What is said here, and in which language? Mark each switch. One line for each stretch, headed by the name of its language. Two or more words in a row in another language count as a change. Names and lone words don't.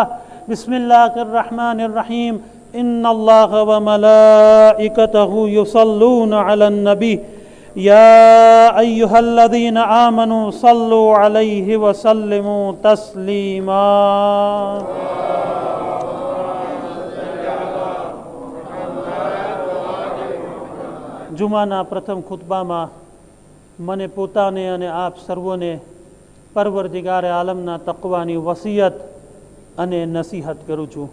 Arabic: بسم الله الرحمن الرحيم. إن الله وملائكته يصلون على النبي يا أيها الذين آمنوا صلوا عليه وسلموا تسليما.
Gujarati: જુમાના પ્રથમ ખુતબામાં મને પોતાને અને આપ સર્વોને પરવરદિગારે આલમના તકવાની વસિયત અને નસીહત કરું છું.